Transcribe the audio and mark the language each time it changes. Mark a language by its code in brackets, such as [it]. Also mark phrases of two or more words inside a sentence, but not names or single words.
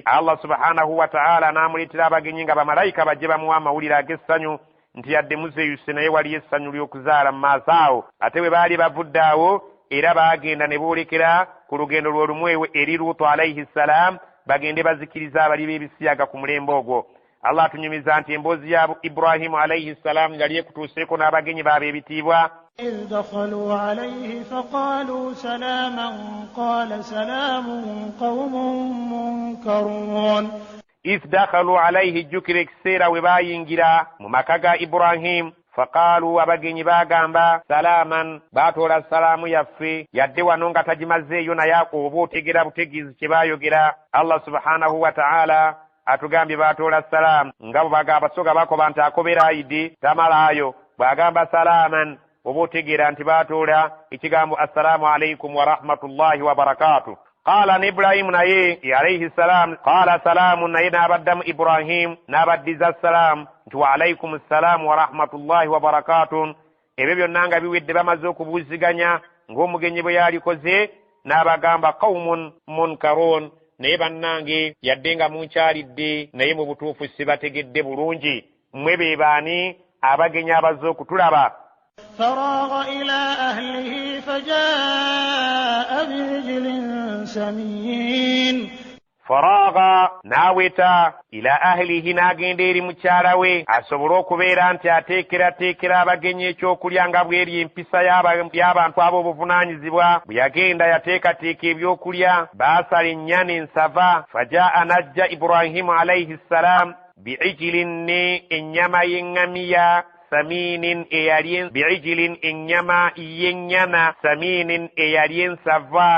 [lg] Allah [ar] سبحانه وتعالى [lg] n'amuleetera abagenyi nga bamalayika bajje bamuwe amawulire ag'essanyu nti yadde muzeeyuse naye waliyo essanyu ly'okuzaala mu maaso awo. Ate bwe baali bavudde awo era baagenda ne boolekera ku lugendo lwe lumu eri Luutu [ar] عليه سلام, [lg] bagende bazikiriza abali b'ebisiyaga ku mulembe ogwo. Allah atunyumiza nti emboozi ya Ibrahimu [ar] عليه سلام [lg] yali ekutuuseeko n'abagenyi baabe ebitiibwa. [ar] إذ دخلوا عليه فقالوا سلاما قال سلام قوم منكرون. إذ دخلوا عليه [lg] jjukira ekiseera we baayingira mu maka ga Ibrahim. Faqaalu, abagenyi baagamba salaaman, baatoola salaamu yaffe, yadde wano nga tagimazeeyo naye oba otegera butegeezi kye baayogera. Allah [ar] سبحانه وتعالى [lg] atugambye baatoola salaamu nga bwe bagamba soga bakoba nti akobera ayidi tamalaayo, bw'agamba salaaman oba otegeera nti baatoola ekigambo [ar] السلام عليكم ورحمة الله وبركاته. قال إبراهيم [lg] naye [ar] عليه سلام قال سلام [lg] naye n'abaddamu Ibrahim n'abaddiza salam nti [ar] وعليكم سلام ورحمة الله وبركاته. [lg] Ebyo byonna nga biwedde bamaze okubuuziganya ng'omugenyi bwe yalikoze n'abagamba [ar] قوم منكرون, [lg] naye bannange yadde nga munkyalidde naye mu butuufu sibategedde bulungi, mmwe be baani abagenyi abaze okutulaba. [ar] فراغ إلى أهله فجاء برجل سمين. [lg] Faragha n'aweta [ar] إلى أهله [lg] n'agenda eri mukyala we asobole okubeera nti ateekerateekera abagenyi ekyokulya nga bw'eri empisa y'abantu ab'obuvunaanyizibwa. Bwe yagenda yateekateeka ebyokulya baasala ennyana ensava. Fajaa najja Ibrahimu [ar] عليه سلام بعجل [lg] ne ennyama y'eŋŋamiya [ar] سمين بعجل [lg] ennyama y'ennyana saminin eyali ensava.